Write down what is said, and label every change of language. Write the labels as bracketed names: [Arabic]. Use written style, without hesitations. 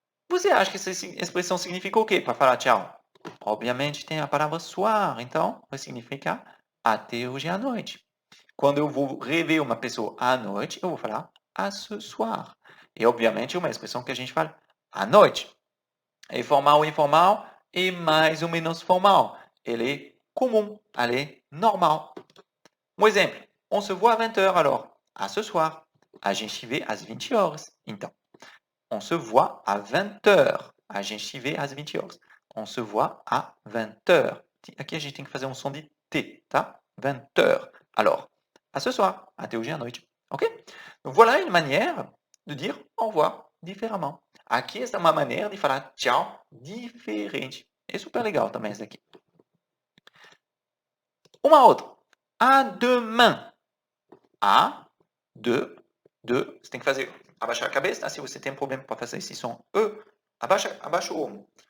[Portuguese] Você acha que essa expressão significa o quê para falar tchau? Obviamente tem a palavra soir, então vai significar até hoje à noite. Quando eu vou rever uma pessoa à noite, eu vou falar à ce soir. E obviamente é uma expressão que a gente fala à noite. É formal, informal e mais ou menos formal. Ele é comum, ele é normal. [French] Um exemplo, on se voit à 20h alors. À ce soir. [Portuguese] A gente se vê às 20 horas. Então, [French] on se voit à 20h. [Portuguese] A gente se vê às 20 horas. [French] On se voit à 20h. [Portuguese] Aqui a gente tem que fazer um som de T, tá? 20h. [French] Alors, à ce soir. [Portuguese] Até hoje à noite. Ok? [French] Donc, voilà une manière de dire au revoir différemment. [Portuguese] Aqui esta é uma maneira de falar tchau diferente. É super legal também essa daqui. Uma outra. À demain. A, de. Você tem que fazer, abaixar a cabeça, tá? Se você tem problema para fazer esse som E, abaixa o ombro.